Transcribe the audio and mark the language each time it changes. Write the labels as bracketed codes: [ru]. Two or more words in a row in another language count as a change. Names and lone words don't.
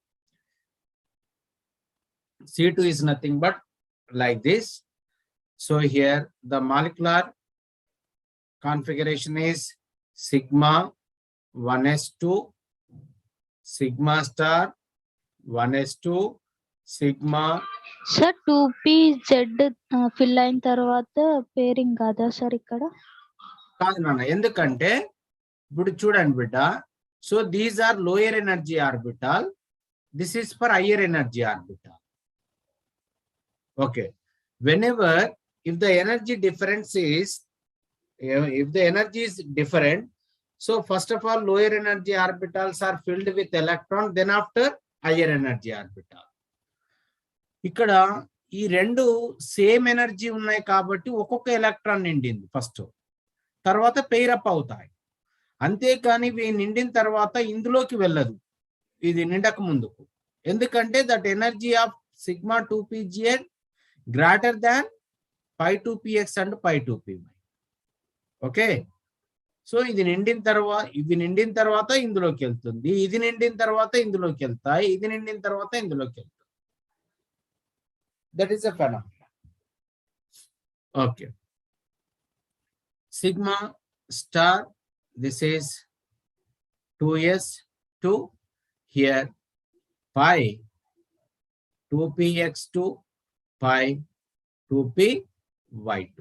[en] C2 is nothing but like this. So here the molecular configuration is sigma 1s2, sigma star 1s2, sigma. [te] సార్ 2pz ఫిల్ అయిన తర్వాత పేరింగ్ కాదా సార్ ఇక్కడ? కాదు నాన్న, ఎందుకంటే ఇప్పుడు చూడండి బిడ్డ, [en] so these are lower energy orbital, this is for higher energy orbital. Okay, whenever if the energy difference is, if the energy is different, so first of all lower energy orbitals are filled with electron, then after higher energy orbital. [te] ఇక్కడ ఈ రెండు [en] same energy [te] ఉన్నాయి కాబట్టి ఒక్కొక్క ఎలక్ట్రాన్ నిండింది ఫస్ట్, తర్వాత [en] pair up [te] అవుతాయి. అంతేకాని ఇవి నిండిన తర్వాత ఇందులోకి వెళ్ళదు ఇది నిండక ముందుకు, ఎందుకంటే [en] that energy of sigma 2pgn greater than pi 2px and pi 2py. okay, so [te] ఇది నిండిన తర్వాత, ఇవి నిండిన తర్వాత ఇందులోకి వెళ్తుంది, ఇది నిండిన తర్వాత ఇందులోకి వెళ్తాయి, ఇది నిండిన తర్వాత ఇందులోకి వెళ్తుంది. [en] that is a phenomena. okay, sigma star, this is 2s2, here pi 2px2 pi 2py2.